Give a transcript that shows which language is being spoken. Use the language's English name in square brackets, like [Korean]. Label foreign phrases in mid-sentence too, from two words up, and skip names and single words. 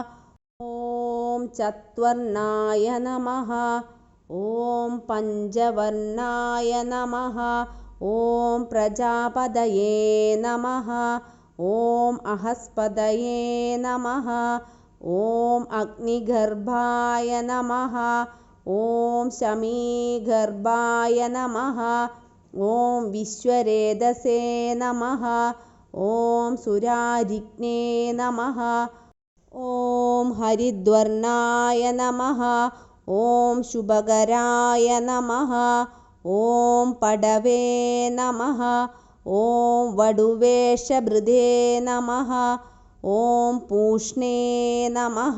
[Sanskrit] ഓം ചത്വർണായ നമഃ, ഓം പഞ്ചവർണായ നമഃ, ഓം പ്രജാപതയേ നമഃ, ഓം അഹസ്പതയേ നമഃ, ഓം അഗ്നിഗർഭായ നമഃ, ഓം ശമീഗർഭായ നമഃ, ഓം വിശ്വരേതസേ നമഃ, ഓം സുരാരിജ്ഞേ നമഃ, ॐ हरिद्वर्णाय नमः। ॐ शुभकराय नमः। ॐ पडवे नमः। ॐ वडुवेषभृदे नमः। ॐ पूष्णे नमः।